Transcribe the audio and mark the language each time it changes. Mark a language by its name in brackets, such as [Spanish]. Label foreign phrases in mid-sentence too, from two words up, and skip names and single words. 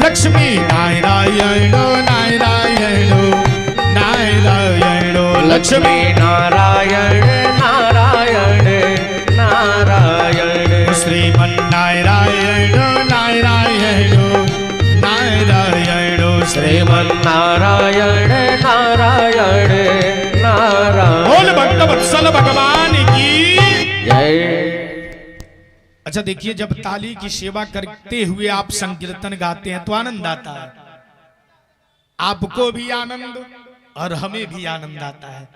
[Hindi] लक्ष्मी नारायण नारायण नारायण लक्ष्मी नारायण नारायण नारायण श्रीमन नारायण नारायण नारायण श्रीमन नारायण नारायण नारायण। बोल भक्त वत्सल भगवान की जय। अच्छा देखिए, जब ताली की सेवा करते हुए आप संकीर्तन गाते हैं तो आनंद आता है, आपको भी आनंद और हमें भी आनंद आता है।